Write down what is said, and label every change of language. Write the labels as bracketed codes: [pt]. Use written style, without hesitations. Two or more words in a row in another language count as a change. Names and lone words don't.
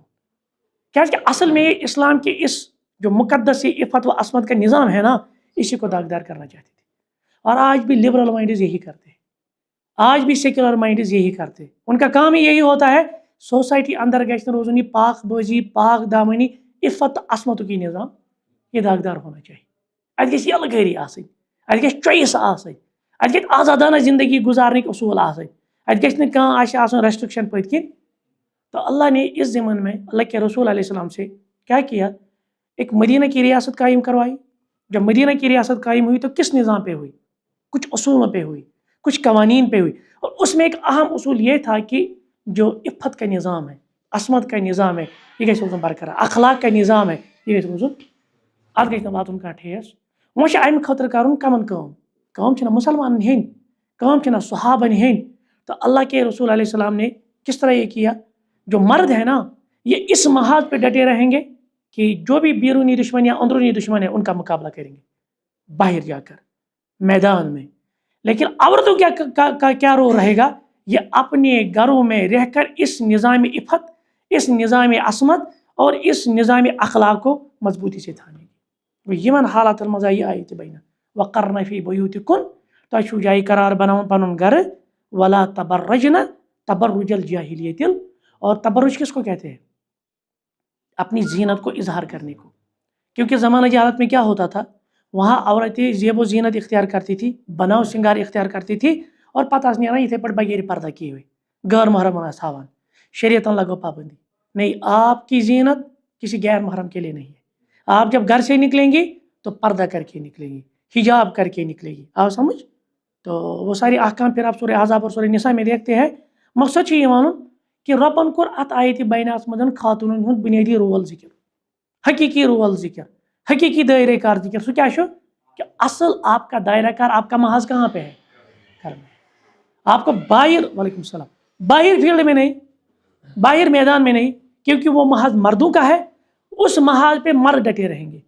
[ur] کیا کہ اصل میں اسلام کے اس جو مقدس عفت و عصمت کا نظام ہے نا، اسی کو داغدار کرنا چاہتے تھے. اور آج بھی لبرل مائنڈز یہی کرتے ہیں، آج بھی سیکولر مائنڈز یہی کرتے ہیں. ان کا کام ہی یہی ہوتا ہے سوسائٹی [ks] اندر گھن روزنی [ur] پاک بازی، پاک دامنی، عفت عصمت کی نظام یہ داغدار ہونا چاہیے. [ks] ات گژھِ یلغٲری آسٕنۍ، ات گژھِ چوائس آسٕنۍ، ات گژھِ آزادانہ زندگی گزارنٕکۍ اصول آسٕنۍ، ات گژھِ نہٕ کانٛہہ آسہِ آسان ریسٹرکشن پٔتۍ کِنۍ. [ur] تو اللہ نے اس ضمن میں اللہ کے رسول علیہ السلام سے کیا کیا؟ ایک مدینہ کی ریاست قائم کروائی. جب مدینہ کی ریاست قائم ہوئی تو کس نظام پہ ہوئی؟ کچھ اصولوں پہ ہوئی، کچھ قوانین پہ ہوئی. اور اس میں ایک اہم اصول یہ تھا کہ جو عفت کا نظام ہے، عصمت کا نظام ہے، [ks] یہ گژھِ روزُن برقرار. [ur] اخلاق کا نظام ہے، [ks] یہ گژھِ روزُن، اتھ گژھِ نہٕ واتُن کانٛہہ ٹھیس. وۄنۍ چھُ امہِ خٲطرٕ کرُن کمن کٲم چھِنہ مسلمانن ہیٚنۍ، کٲم چھِنہ صحابن ہیٚنۍ. [ur] تو اللہ کے رسول علیہ السلام نے کس طرح یہ کیا؟ جو مرد ہے نا یہ اس محاذ پہ ڈٹے رہیں گے کہ جو بھی بیرونی دشمن یا اندرونی دشمن ہے ان کا مقابلہ کریں گے باہر جا کر میدان میں. لیکن عورتوں کا کیا رول رہے گا؟ یہ اپنے گھروں میں رہ کر اس نظام عفت، اس نظام عصمت اور اس نظام اخلاق کو مضبوطی سے تھانے گی. [ks] یمن حالات مز آئی آیت بینہ [ar] وقرن فی بیوتکن، [ks] تۄہہِ چھُو جایہِ قرار بناوُن پنُن گھر، [ar] ولا تبرجن تبرج الجاہلیت. [ur] اور تبرج کس کو کہتے ہیں؟ اپنی زینت کو اظہار کرنے کو. کیونکہ زمانہ جہالت میں کیا ہوتا تھا، وہاں عورتیں زیب و زینت اختیار کرتی تھی، بناؤ سنگار اختیار کرتی تھی، اور [ks] پتہ نیران یتھے پٲٹھۍ [ur] بغیر پردہ کیے ہوئے [ks] غیر محرم ہاوان. شریعتن لگو پابندی، [ur] نہیں آپ کی زینت کسی غیر محرم کے لیے نہیں ہے. آپ جب گھر سے نکلیں گی تو پردہ کر کے نکلیں گی، حجاب کر کے نکلے گی. آپ سمجھ؟ تو وہ ساری احکام پھر آپ سورہ احزاب اور سورہ نساء میں دیکھتے ہیں. [ks] مقصد یہ ونن کہ ربن کور ات آیت بینات مدن خاتونن ہند بنیادی رول ذکر، حقیقی رول ذکر، حقیقی دائرہ کار ذکر. [ur] سو کیا کہ اصل آپ کا دائرہ کار، آپ کا محاذ کہاں پہ ہے؟ کرنا ہے. آپ کو باہر [ar] وعلیکم السلام [ur] باہر فیلڈ میں نہیں, باہر میدان میں نہیں, کیونکہ وہ محاذ مردوں کا ہے, اس محاذ پہ مرد ڈٹے رہیں گے.